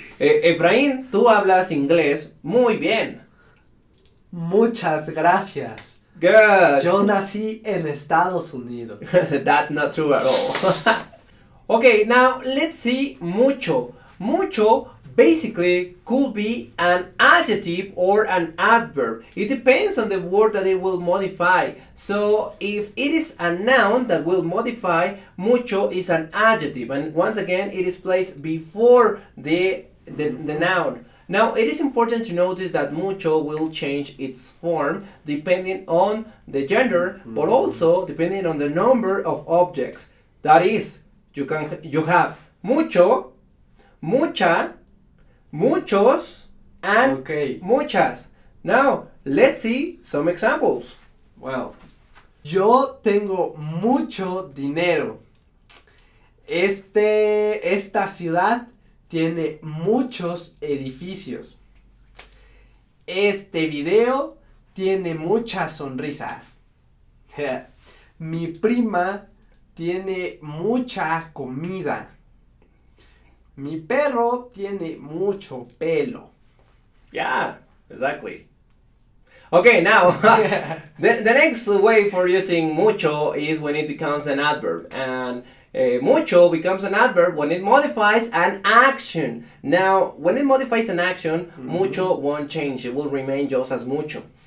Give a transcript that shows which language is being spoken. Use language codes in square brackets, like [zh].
[es] Efraín, tú hablas inglés muy bien. Muchas gracias. [en] Good. [es] Yo nací en Estados Unidos. [en] That's not true at all. Okay, now let's see mucho. Mucho basically could be an adjective or an adverb. It depends on the word that it will modify. So if it is a noun that will modify, mucho is an adjective. And once again, it is placed before the noun. Now, it is important to notice that mucho will change its form depending on the gender, but also depending on the number of objects. That is, you have mucho, mucha, muchos, and muchas. Now, let's see some examples. Well, [es] yo tengo mucho dinero. Esta ciudad tiene muchos edificios. Este video tiene muchas sonrisas. Mi prima tiene mucha comida. Mi perro tiene mucho pelo. [en] Yeah, exactly. Okay, now, the next way for using mucho is when it becomes an adverb. And mucho becomes an adverb when it modifies an action. Now, when it modifies an action, mucho won't change. It will remain just as mucho.